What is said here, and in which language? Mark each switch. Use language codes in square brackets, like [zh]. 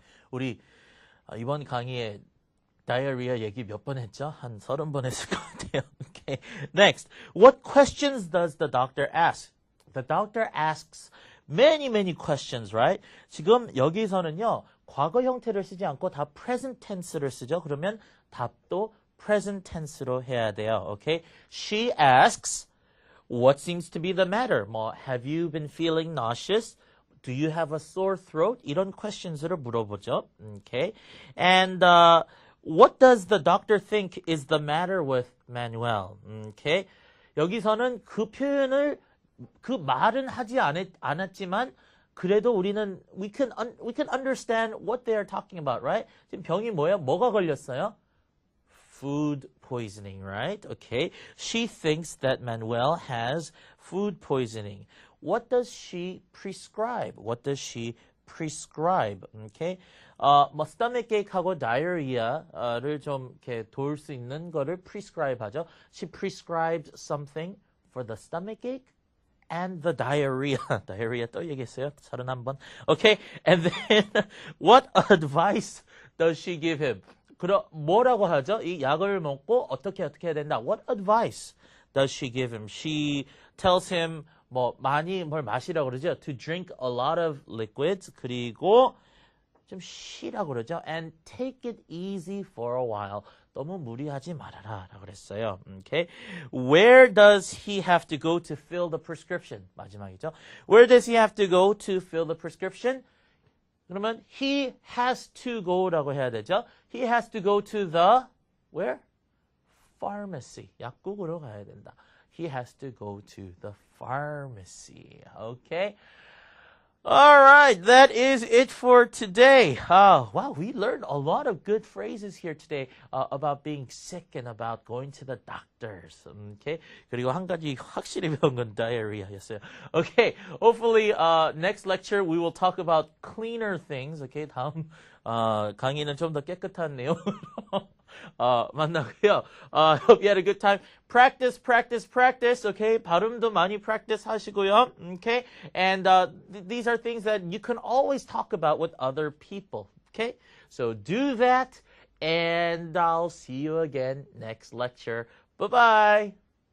[ko] 우리 이번 강의에 diarrhea 얘기 몇 번 했죠? 한 30번 했을 것 같아요. Okay. [en] Next, what questions does the doctor ask? The doctor asks many questions, right? [ko] 지금 여기서는요, 과거 형태를 쓰지 않고 다 present tense를 쓰죠. 그러면 답도 present tense로 해야 돼요. [en] Okay? She asks, what seems to be the matter? Have you been feeling nauseous? Do you have a sore throat? [ko] 이런 questions를 물어보죠. [en] Okay? And what does the doctor think is the matter with Manuel? Okay? [ko] 여기서는 그 표현을 그 말은 하지 않았지만 그래도 우리는 [en] we can understand what they are talking about, right? [ko] 지금 병이 뭐예요? 뭐가 걸렸어요? [en] Food poisoning, right? [ko] Okay. [en] She thinks that Manuel has food poisoning. What does she prescribe? Okay. [ko] stomach ache하고 diarrhea를 좀 이렇게 도울 수 있는 거를 prescribe 하죠. [en] She prescribed something for the stomach ache and the diarrhea. [ko] diarrhea 또 얘기했어요. 31번. Okay. [en] And then what advice does she give him? [ko] 뭐라고 하죠? 이 약을 먹고 어떻게 해야 된다. [en] What advice does she give him? She tells him [ko] 많이 뭘 마시라고 그러죠. [en] To drink a lot of liquids. [ko] 그리고 좀 쉬라고 그러죠. [en] And take it easy for a while. [ko] 너무 무리하지 말아라 라고 그랬어요. [en] Okay. Where does he have to go to fill the prescription? [ko] 마지막이죠. [en] Where does he have to go to fill the prescription? [ko] 그러면 [en] he has to go라고 해야 되죠. He has to go to the where? Pharmacy. [ko] 약국으로 가야 된다. [en] He has to go to the pharmacy. Okay. All right, that is it for today. Wow, we learned a lot of good phrases here today about being sick and about going to the doctors. [ko] Okay, 그리고 한 가지 확실히 배운 건 diarrhea였어요. [en] Okay, hopefully next lecture we will talk about cleaner things. Okay, [ko] 다음 강의는 좀 더 깨끗한 내용으로 만나고요. [en] Hope you had a good time. Practice. [ko] Okay, 발음도 많이 practice 하시고요. [en] Okay, and these are things that you can always talk about with other people. Okay, so do that and I'll see you again next lecture. Bye-bye.